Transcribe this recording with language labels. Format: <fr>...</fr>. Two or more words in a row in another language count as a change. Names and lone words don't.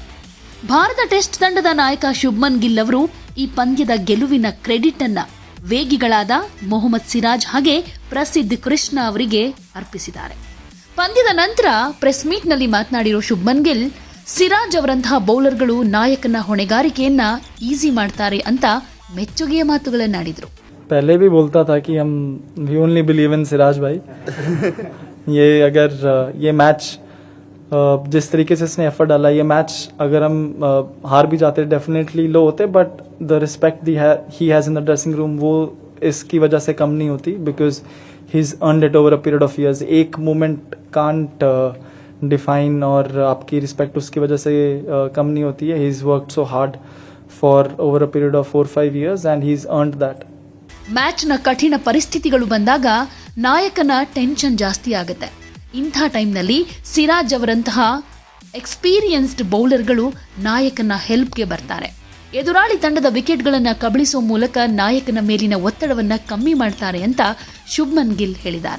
<kn>ಭಾರತ ಟೆಸ್ಟ್ ತಂಡದ ನಾಯಕ ಶುಭ್ಮನ್ ಗಿಲ್ ಅವರು ಈ ಪಂದ್ಯದ ಗೆಲುವಿನ ಕ್ರೆಡಿಟ್ ಅನ್ನ ವೇಗಿಗಳಾದ ಮೊಹಮ್ಮದ್ ಸಿರಾಜ್ ಹಾಗೆ ಪ್ರಸಿದ್ಧ ಕೃಷ್ಣ ಅವರಿಗೆ ಅರ್ಪಿಸಿದ್ದಾರೆ. ಪಂದ್ಯದ ನಂತರ</kn> <en>press meetನಲ್ಲಿ</en> <kn>ಮಾತನಾಡಿರೋ ಶುಭ್ಮನ್ ಗಿಲ್, ಸಿರಾಜ್ ಅವರಂತಹ ಬೌಲರ್ಗಳು ನಾಯಕನ ಹೊಣೆಗಾರಿಕೆಯನ್ನ ಈಸಿ ಮಾಡ್ತಾರೆ ಅಂತ ಮೆಚ್ಚುಗೆಯ ಮಾತುಗಳನ್ನಾಡಿದ್ರು.</kn> <hi>पहले भी बोलता था कि हम</hi> <en>we only believe in</en> <hi>सिराज भाई. ये अगर ये मैच जिस तरीके से इसने एफर्ट डाला, ये मैच अगर हम हार भी जाते</hi> <en>definitely low</en> <hi>होते,</hi> <en>but the respect he has in the dressing room</en> <hi>वो इसकी वजह से कम नहीं होती,</hi> <en>because he is earned it over a period of years.</en> <hi>एक</hi> <en>moment can't define</en> <hi>और आपकी रिस्पेक्ट उसकी वजह से कम नहीं होती है.</hi> <en>he is worked so hard for over a period of 4-5 years and he's earned that.</en> <kn>ಮ್ಯಾಚ್ನ ಕಠಿಣ ಪರಿಸ್ಥಿತಿಗಳು ಬಂದಾಗ ನಾಯಕನ ಟೆನ್ಷನ್ ಜಾಸ್ತಿ ಆಗುತ್ತೆ. ಇಂಥ ಟೈಮ್ನಲ್ಲಿ ಸಿರಾಜ್ ಅವರಂತಹ</kn> <en>experienced bowlersಗಳು</en> <kn>ನಾಯಕನ ಹೆಲ್ಪ್ಗೆ ಬರ್ತಾರೆ. ಎದುರಾಳಿ ತಂಡದ ವಿಕೆಟ್ಗಳನ್ನು ಕಬಳಿಸುವ ಮೂಲಕ ನಾಯಕನ ಮೇಲಿನ ಒತ್ತಡವನ್ನ ಕಮ್ಮಿ ಮಾಡ್ತಾರೆ ಅಂತ ಶುಭ್ಮನ್ ಗಿಲ್ ಹೇಳಿದ್ದಾರೆ.</kn>